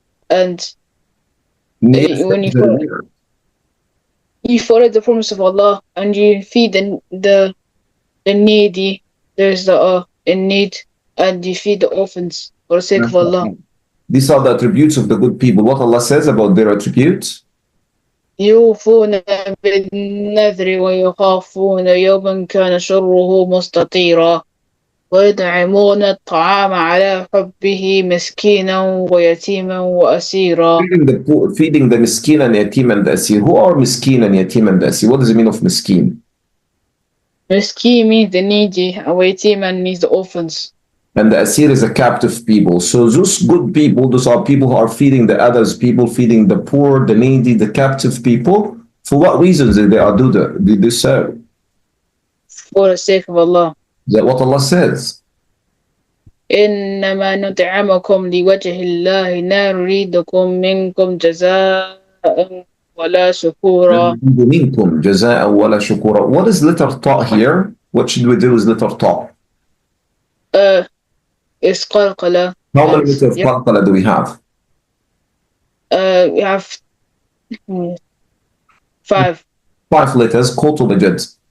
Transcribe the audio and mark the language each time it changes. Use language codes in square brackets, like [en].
[en] And when you follow the promise of Allah and you feed the needy, those that are in need, and you feed the orphans for the sake of Allah. These are the attributes of the good people. What Allah says about their attributes? [ar] يوفون بالنذر ويخافون يوما كان شره مستطيرا ويطعمون الطعام على حبه مسكينا ويتيما وأسيرا. [en] Feeding the miskin and yatim and the asir. Who are miskin and yatim and the asir? What does it mean of miskin? Miskin means the needy, and yatim means the orphans. And the asir is a captive people. So those good people, those are people who are feeding the others, people feeding the poor, the needy, the captive people. For what reasons did they do so? For the sake of Allah. Is that what Allah says? [ar] إنما نطعمكم لوجه الله لا نريدكم منكم جزاء ولا شكورا. منكم جزاء ولا شكورا. [en] What is letter ta here? What should we do with letter ta? It's qalqala. How many letters of qalqala do we have? We have 5. 5 letters, qutubajad.